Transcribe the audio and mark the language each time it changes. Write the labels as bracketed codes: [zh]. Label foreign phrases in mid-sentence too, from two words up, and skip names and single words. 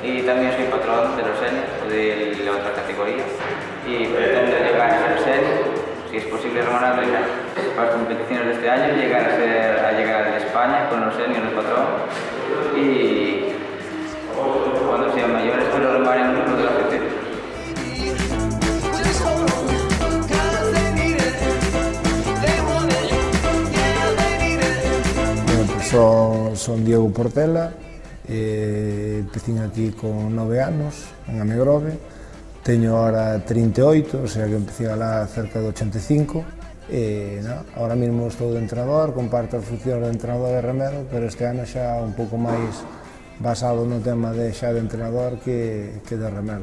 [es] también soy patrón de los seniors, de la otra categoría, y pretendo llegar a ser senior, si es posible remorar para las competiciones de este año, llegar a España con los seniors de patrón, y cuando sea mayor espero remar en un club de la CT. [gl] Son Diego Portela, [es] empecé aquí con [gl] 9 anos en Amegrove, teño ahora 38, [es] o sea que empecé [gl] lá cerca de 85, [es] ahora mismo [gl] estou de entrenador, comparto as funcións de entrenador e remero, pero este ano xa un pouco máis basado no tema de xa de entrenador que de remero.